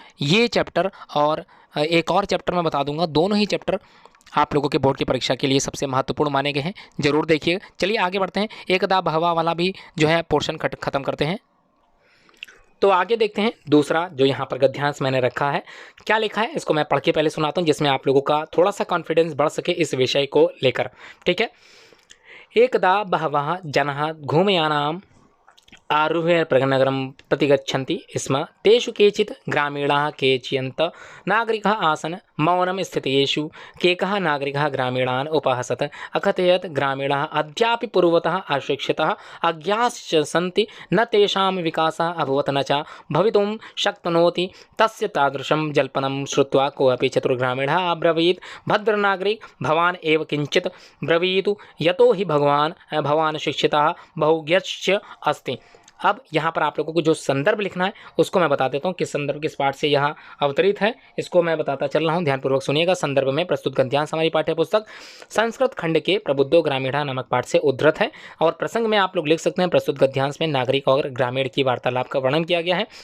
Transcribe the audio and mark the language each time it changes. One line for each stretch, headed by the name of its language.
Hindi: ये चैप्टर और एक और चैप्टर मैं बता दूंगा, दोनों ही चैप्टर आप लोगों के बोर्ड की परीक्षा के लिए सबसे महत्वपूर्ण माने गए हैं, जरूर देखिए। चलिए आगे बढ़ते हैं। एकदा बहवा वाला भी जो है पोर्शन खत्म करते हैं। तो आगे देखते हैं दूसरा जो यहाँ पर गद्यांश मैंने रखा है, क्या लिखा है इसको मैं पढ़ के पहले सुनाता हूँ, जिसमें आप लोगों का थोड़ा सा कॉन्फिडेंस बढ़ सके इस विषय को लेकर, ठीक है।
Sanskrit: एकदा बहवः जनाः घूमयानाम् आरुह्य प्रनगरं प्रतिगच्छन्ति स्म। तेषु केचित् ग्रामीणाः केचियन्त नागरिकाः आसन्। मौनं स्थितेषु केकः नागरिकः ग्रामीणान् उपहसत्, अकथयत् ग्रामीणाः अद्यापि पूर्वतः अशिक्षिताः अज्ञाश्च सन्ति, न तेषां विकासः अभवत् न च भवितुं शक्नोति। तस्य तादृशं जल्पनं श्रुत्वा कोऽपि चतुर्ग्रामीणः अब्रवीत्, भद्रनागरिक भवान् एव किञ्चित् ब्रवीतु, यतो हि भवान् शिक्षितः बहुज्ञश्च अस्ति।
Hindi: अब यहाँ पर आप लोगों को जो संदर्भ लिखना है उसको मैं बता देता हूँ, किस संदर्भ किस पाठ से यहाँ अवतरित है, इसको मैं बताता चल रहा हूँ, ध्यानपूर्वक सुनिएगा। संदर्भ में प्रस्तुत गद्यांश हमारी पाठ्य पुस्तक संस्कृत खंड के प्रबुद्धो ग्रामीणा नामक पाठ से उद्धृत है। और प्रसंग में आप लोग लिख सकते हैं, प्रस्तुत गद्यांश में नागरिक और ग्रामीण की वार्तालाप का वर्णन किया गया है।